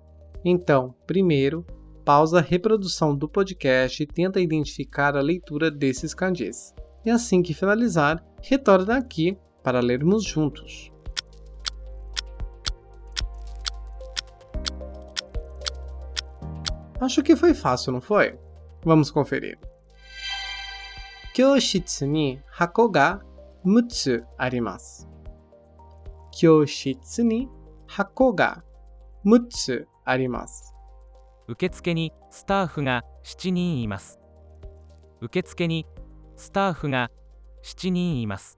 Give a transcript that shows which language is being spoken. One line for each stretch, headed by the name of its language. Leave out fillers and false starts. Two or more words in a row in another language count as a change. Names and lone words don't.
Portuguese: Então, primeiro, pausa a reprodução do podcast e tenta identificar a leitura desses kanjis. E assim que finalizar, retorna aqui para lermos juntos. Acho que foi fácil, não foi? Vamos conferir.
Japanese: 教室に箱が6つあります。教室に箱が6つあります。受付にスタッフが7人います。受付にスタッフが7人います。